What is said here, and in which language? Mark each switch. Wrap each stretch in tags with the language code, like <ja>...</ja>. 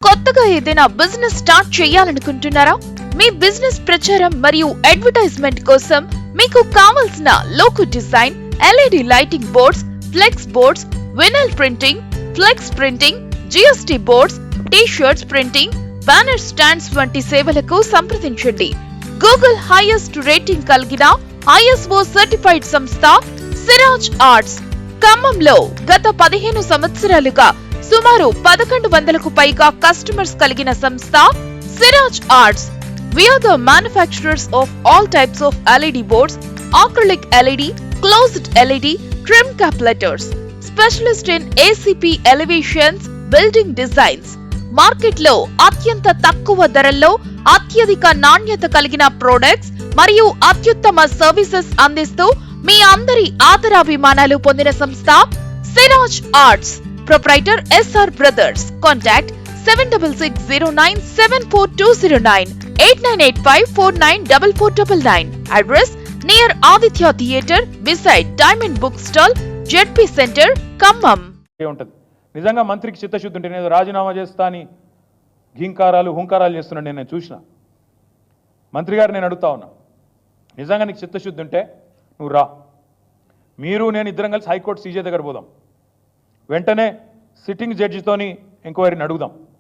<te>కొత్తగా ఏదైనా business start చేయాలనుకుంటున్నారా? మీ బిజినెస్ ప్రచారం మరియు అడ్వర్టైజ్మెంట్ కోసం మీకు కావాల్సిన logo design, LED lighting boards, flex boards, vinyl printing, flex printing, GST boards, T shirts printing, banner stands వంటి సేవలకు సంప్రదించండి. గూగుల్ హైయెస్ట్ రేటింగ్ కలిగిన ISO సర్టిఫైడ్ సంస్థ సిరాజ్ ఆర్ట్స్. ఖమ్మంలో గత 15 సంవత్సరాలుగా సుమారు 1100కు పైగా కస్టమర్స్ కలిగిన సంస్థ Siraj arts.</te> <en>We are the manufacturers of all types of LED boards, acrylic LED, closed LED, trim cap letters. Specialist in ACP elevations, building designs.</en> <te>మార్కెట్లో అత్యంత తక్కువ ధరల్లో అత్యధిక నాణ్యత కలిగిన ప్రొడక్ట్స్ మరియు అత్యుత్తమ సర్వీసెస్ అందిస్తూ మీ అందరి ఆదరాభిమానాలు పొందిన సంస్థ Siraj arts. Proprietor SR brothers. Contact 7660974209, 8985494499.</te> <en>Address near Aditya Theatre beside Diamond Book Stall, JP Center, Khammam.</en> <te>నిజంగా మంత్రికి చిత్తశుద్ధి ఉంటే నేను రాజీనామా చేస్తా అని ఘీంకారాలు హుంకారాలు చేస్తున్నాను. నేను చూసిన మంత్రి గారు, నేను అడుగుతా ఉన్నా, నిజంగా నీకు చిత్తశుద్ధి ఉంటే నువ్వు రా. మీరు నేను ఇద్దరం కలిసి హైకోర్టు CJ దగ్గర పోదాం. వెంటనే సిట్టింగ్ జడ్జితోని ఎంక్వైరీని అడుగుదాం.</te>